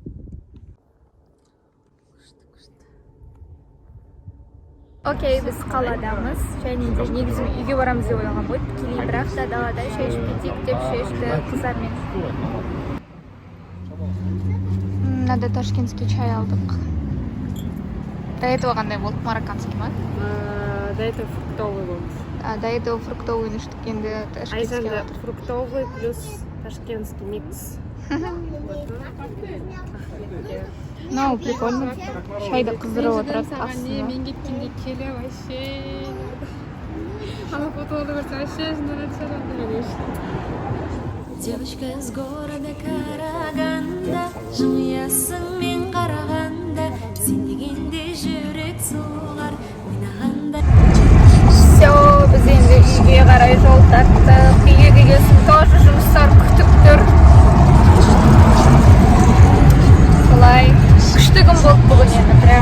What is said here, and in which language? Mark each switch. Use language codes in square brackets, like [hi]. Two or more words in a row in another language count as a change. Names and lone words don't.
[kk] Окей, біз қаладамыз. Және де негізі үйге барамыз деп ойлаған болды. Тікелей, бірақ та далада шай ішіп кетейік деп шешті қыздармен. [ru] Надо ташкентский чай алдық. До этого қандай болды? Марокканский ма? До этого фруктовый был. До этого фруктовый [kk] ныштық, енді [ru] ташкентский алдық. Фруктовый плюс ташкентский микс. Ну, прикольно. [kk] Шайды қыздырып отырады астына. Мен кеткенде келе вообще. Ана фотоны көрсе вообще жынданады. [ru] Девочка из города Караганда, [kk] жымиясың мен қарағанда, сен дегенде жүрек соғар ойнағанда. Все, біз енді үйге қарай жол тарттық. Үйге келесін тоже жұмыстар күтіп тұр. Солай күшті күн болды бүгін енді прям.